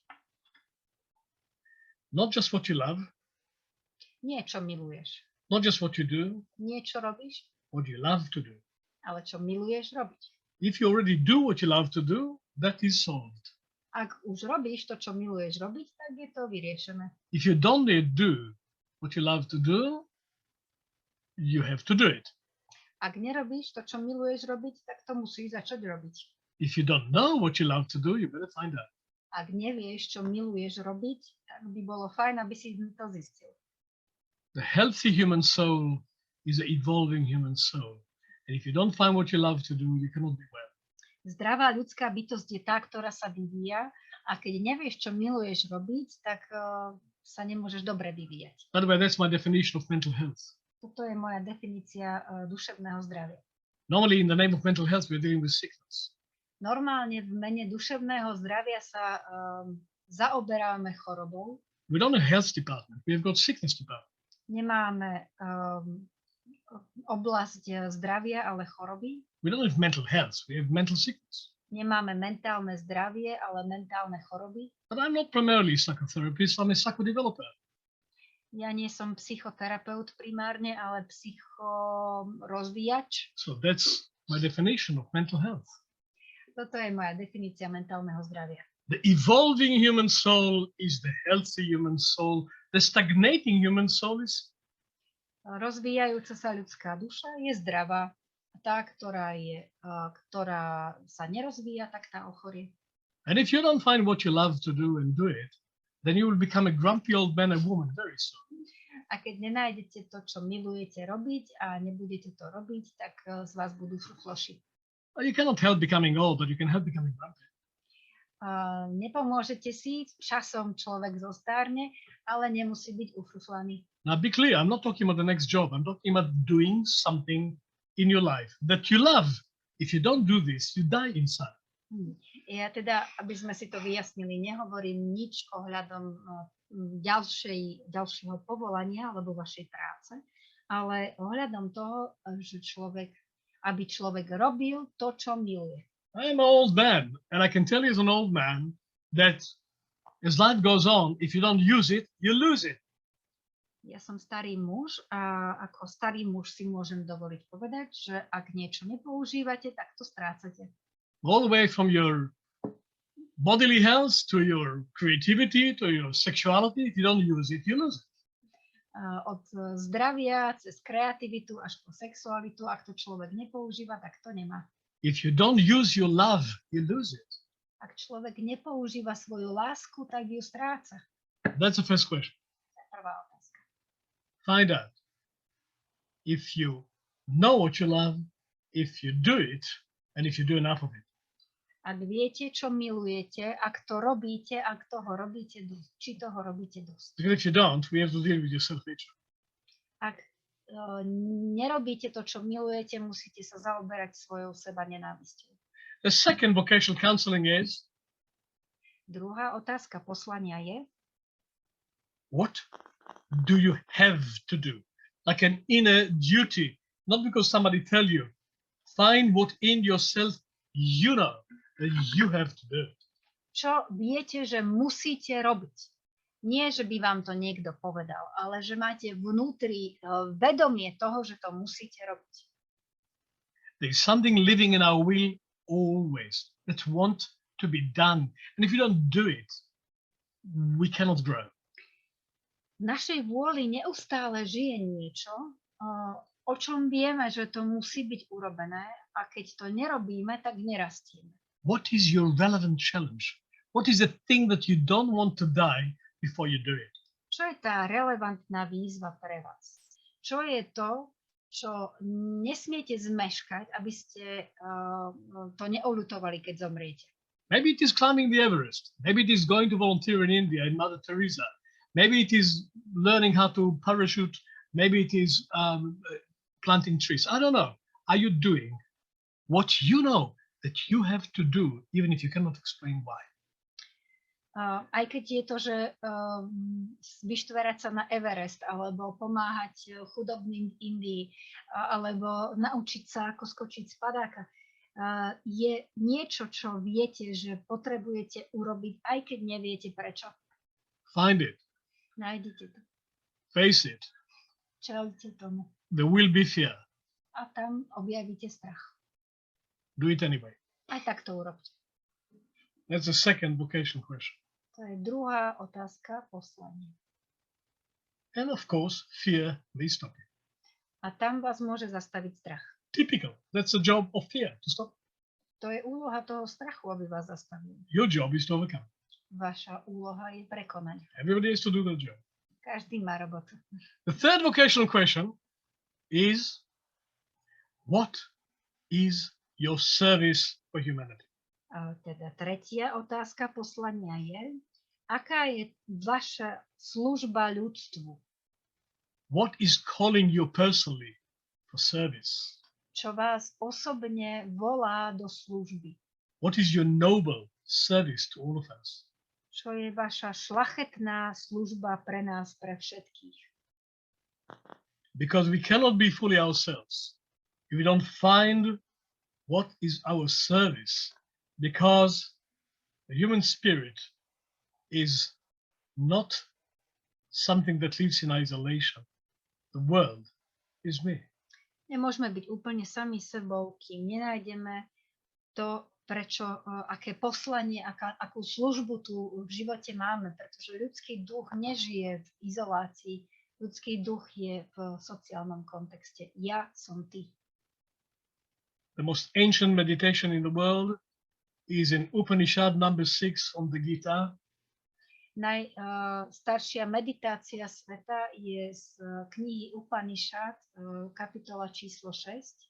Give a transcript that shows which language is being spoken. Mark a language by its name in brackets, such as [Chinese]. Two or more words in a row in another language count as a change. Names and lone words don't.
[English] Not just what you love, [Slovak] Nie čo miluješ. [English] not just what you do, [Slovak] Nie čo robíš, [English] what you love to do. [Slovak] ale čo miluješ robiť. [English] If you already do what you love to do, that is solved. [Slovak] Ak už robíš to, čo miluješ robiť, tak je to vyriešené. [English] If you don't yet do what you love to do, you have to do it. [Slovak] Ak nerobíš to, čo miluješ robiť, tak to musíš začať robiť. [English] If you don't know what you love to do, you better find out. [Slovak] Ak nevieš, čo miluješ robiť, tak by bolo fajn, aby si to zistil. [English] The healthy human soul is an evolving human soul. And if you don't find what you love to do, you cannot be well. [Slovak] Zdravá ľudská bytosť je tá, ktorá sa vyvíja, a keď nevieš, čo miluješ robiť, tak sa nemôžeš dobre vyvíjať. [English] By the way, that's my definition of mental health. [Slovak] Toto je moja definícia duševného zdravia. [English] Normally, in the name of mental health, we're dealing with sickness. [Slovak] Normálne v mene duševného zdravia sa zaoberáme chorobou. [English] We don't have a health department. We've got sickness department. [Slovak] Nemáme oblasť zdravia, ale choroby. [English] We don't have mental health. We have mental sickness. [Slovak] Nemáme mentálne zdravie, ale mentálne choroby. [English] But I'm not primarily a psychotherapist. I'm a psychodeveloper. [Slovak] Ja nie som psychoterapeut primárne, ale psychorozvíjač. [English] So that's my definition of mental health. [Slovak] Toto je moja definícia mentálneho zdravia. [English] The evolving human soul is the healthy human soul. The stagnating human soul is [Slovak] Rozvíjajúca sa ľudská duša je zdravá. Tá, ktorá sa nerozvíja, tak tá ochorie. [English] And if you don't find what you love to do and do it, then you will become a grumpy old man and woman very soon. [Slovak] A keď nenájdete to, čo milujete robiť a nebudete to robiť, tak z vás budú fufloši. [English] Well, you cannot help becoming old, but you can help becoming grumpy. [Slovak] Nepomôžete si, časom človek zostarne, ale nemusí byť ufruflaný. [English] Now be clear, I'm not talking about the next job. I'm talking about doing something in your life that you love. If you don't do this, you die inside. [Slovak] Ja teda, aby sme si to vyjasnili, nehovorím nič ohľadom ďalšieho povolania alebo vašej práce, ale ohľadom toho, že aby človek robil to, čo miluje. [English] I am an old man, and I can tell you as an old man that as life goes on, if you don't use it, you lose it. [Slovak] Ja som starý muž a ako starý muž si môžem dovoliť povedať, že ak niečo nepoužívate, tak to strácate. [English] All the way from your bodily health to your creativity to your sexuality, if you don't use it, you lose it. [Slovak] Od zdravia cez kreativitu až po sexualitu, ak to človek nepoužíva, tak to nemá. [English] If you don't use your love, you lose it. [Slovak] Ak človek nepoužíva svoju lásku, tak ju stráca. [English] That's the first question. [Slovak] Prvá otázka. [English] Find out if you know what you love, if you do it, and if you do enough of it. [Slovak] Ak viete, čo milujete, ak to robíte, ak toho robíte dosť, či toho robíte dosť. [English] Because if you don't, we have to deal with your self-hatred. [Slovak] Ak nerobíte to, čo milujete, musíte sa zaoberať svojou seba nenávisťou. [English] The second vocational counseling is, [Slovak] Druhá otázka poslania je, [English] what do you have to do? Like an inner duty, not because somebody tell you. Find what in yourself you know that you have to do. [Slovak] čo viete, že musíte robiť. Nie, že by vám to niekto povedal, ale že máte vnútri vedomie toho, že to musíte robiť. [English] There's something living in our will always that want to be done. And if you don't do it, we cannot grow. [Slovak] V našej vôli neustále žije niečo, o čom vieme, že to musí byť urobené a keď to nerobíme, tak nerastieme. [English] What is your relevant challenge? What is the thing that you don't want to die before you do it? [Slovak] Čo je tá relevantná výzva pre vás? Čo je to, čo nesmiete zmeškať, aby ste to neoľutovali, keď zomriete? [English] Maybe it is climbing the Everest. Maybe it is going to volunteer in India in Mother Teresa. Maybe it is learning how to parachute. Maybe it is planting trees. I don't know. Are you doing what you know that you have to do, even if you cannot explain why? [Slovak] Aj keď je to, že vyštverať sa na Everest, alebo pomáhať chudobným v Indii, alebo naučiť sa, ako skočiť z padáka, je niečo, čo viete, že potrebujete urobiť, aj keď neviete prečo. [English] Find it. [Slovak] Nájdete to. [English] Face it. [Slovak] Čelte tomu. [English] There will be fear. [Slovak] A tam objavíte strach. [English] Do it anyway. [Slovak] Aj tak to urobte. [English] That's the second vocational question. [Slovak] To je druhá otázka poslania. [English] And of course, fear may stop you. [Slovak] A tam vás môže zastaviť strach. [English] Typical. That's the job of fear, to stop. [Slovak] To je úloha toho strachu, aby vás zastavil. [English] Your job is to overcome. [Slovak] Vaša úloha je prekonať. [English] Everybody has to do their job. [Slovak] Každý má robotu. [English] The third vocational question is, what is your service for humanity? [Slovak] A teda tretia otázka poslania je, aká je vaša služba ľudstvu? [English] What is calling you personally for service? [Slovak] Čo vás osobne volá do služby? [English] What is your noble service to all of us? [Slovak] Čo je vaša šlachetná služba pre nás, pre všetkých? [English] Because we cannot be fully ourselves if we don't find what is our service, because the human spirit is not something that lives in isolation. The world is me. [Slovak] Nemôžeme byť úplne sami sebou, kým nenájdeme to, aké poslanie, akú službu tu v živote máme, pretože ľudský duch nežije v izolácii, ľudský duch je v sociálnom kontexte. Ja som ty. [English] The most ancient meditation in the world is in Upanishad number 6 on the Gita. [Slovak] Najstaršia meditácia sveta je z knihy Upanishad, kapitola číslo 6.